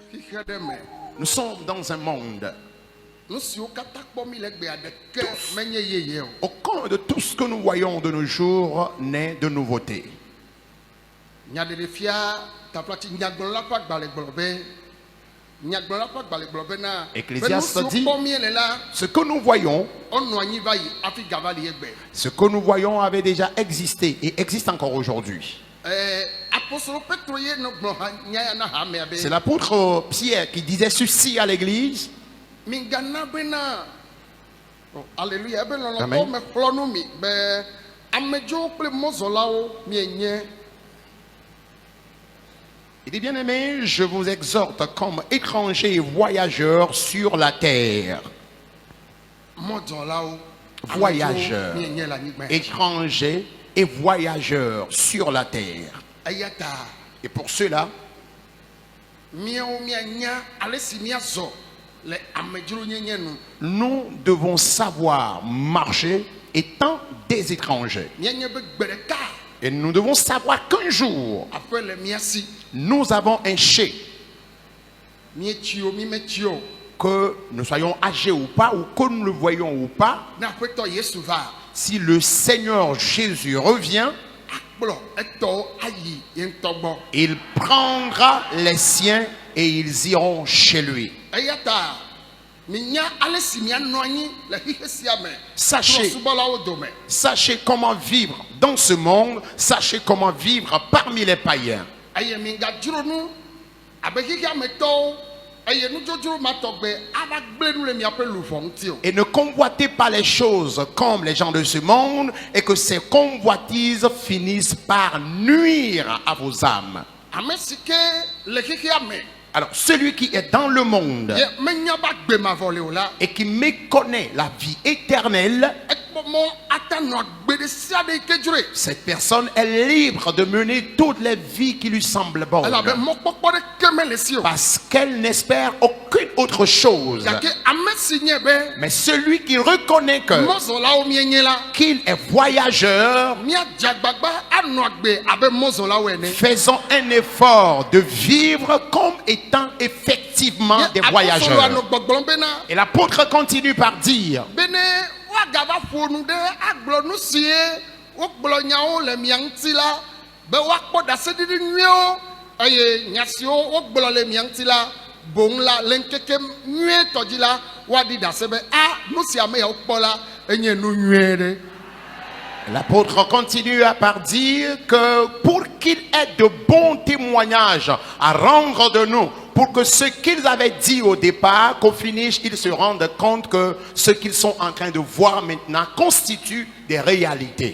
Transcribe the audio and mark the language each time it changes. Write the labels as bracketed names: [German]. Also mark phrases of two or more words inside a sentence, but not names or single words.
[Ewe] xexe ɖe me. [French] Nous sommes dans un monde. [Ewe] Nu siwo katã kpɔm mi le gbea ɖeke menye yeye o. [French] Aucun de tout ce que nous voyons de nos jours n'est de nouveauté. [Ewe] Nyaɖeɖefia taflatsi nyagblɔla ƒe agbalẽ gblɔ be nyagblɔla ƒe agbalẽ gblɔ bena [French] Ecclésiaste dit, [Ewe] kpɔm mi le la [French] ce que nous voyons, [Ewe] wonɔ anyi va yi hafi ga va li egbe. [French] ce que nous voyons avait déjà existé et existe encore aujourd'hui. [Ewe] Apostolo Petro ye no gblɔ ha nya ya na hamea be [French] C'est l'apôtre Pierre qui disait ceci à l'église. [Ewe] mingana bena alléluia ebe [French] Amen. [Ewe] lɔlɔtɔ me xlɔ nu mi be amedzrowo kple mɔzɔlawo mienye. [French] Il dit, bien aimé, je vous exhorte comme étrangers et voyageurs sur la terre. [Ewe] Mɔzɔlawo [French] Voyageurs. [Ewe] amedzrowo mienye le anyigba. [French] Étrangers et voyageurs sur la terre. [Ewe] Eya ta [French] Et pour cela, [Ewe] miawo mianya ale si miazɔ le amedzro nyenye nu. [French] nous devons savoir marcher étant des étrangers. [Ewe] Mianye be gbe ɖeka [French] Et nous devons savoir qu'un jour, [Ewe] aƒe le mia si [French] nous avons un chai. [Ewe] mietsi o mi metsi o [French] Que nous soyons âgés ou pas, ou que nous le voyons ou pas, [Ewe] ne aƒetɔ Yesu va [French] si le Seigneur Jésus revient, [Ewe] akplɔ etɔwo ayi ye ŋutɔ gbɔ. [French] il prendra les siens et ils iront chez lui. [Ewe] Eya ta minya ale si mianɔ anyi le xixe sia me. [French] Sachez. [Ewe] Trɔ̃subɔlawo dome. [French] Sachez comment vivre dans ce monde, sachez comment vivre parmi les païens. [Ewe] Eye mingadzro nu abe xixea me tɔwo eye nudzodzro ma tɔgbe ava gblẽ nu le miaƒe luʋɔ ŋuti o. [French] Et ne convoitez pas les choses comme les gens de ce monde et que ces convoitises finissent par nuire à vos âmes. [Ewe] Ame si ke le xixea me [French] Alors, celui qui est dans le monde [Ewe] ye menya ba gbe mavɔ le o la [French] et qui méconnaît la vie éternelle, [Ewe] ekpɔ mɔ ata nɔ agbe ɖe sia ɖe yi ke dzroe. [French] cette personne est libre de mener toutes les vies qui lui semblent bonnes. [Ewe] Elabe mɔkpɔkpɔ ɖeke mele si o. [French] Parce qu'elle n'espère aucune autre chose. [Ewe] Gake ame si nye be [French] Mais celui qui reconnaît que [Ewe] mɔzɔlawo mienye la [French] qu'il est voyageur, [Ewe] míadze agbagba anɔ agbe abe mɔzɔlawo ene. [French] faisons un effort de vivre comme étant effectivement des [Ewe] Apostolo [French] voyageurs. [Ewe] anɔ gbɔgblɔm bena [French] Et l'apôtre continue par dire, [Ewe] bene woagava ƒo nu ɖe agblɔ nu sie wogblɔ nyawo le mia ŋuti la be woakpɔ ɖaseɖiɖi nyuiewo eye nya siwo wogblɔ le mia ŋuti la boŋ la le ŋkeke nyuietɔ dzi la woaɖi ɖase be nu si ame yawo kpɔ la enye nu nyuie ɖe. [French] l'apôtre continue par dire que pour qu'il ait de bons témoignages à rendre de nous, pour que ce qu'ils avaient dit au départ, qu'au finish, ils se rendent compte que ce qu'ils sont en train de voir maintenant constitue des réalités.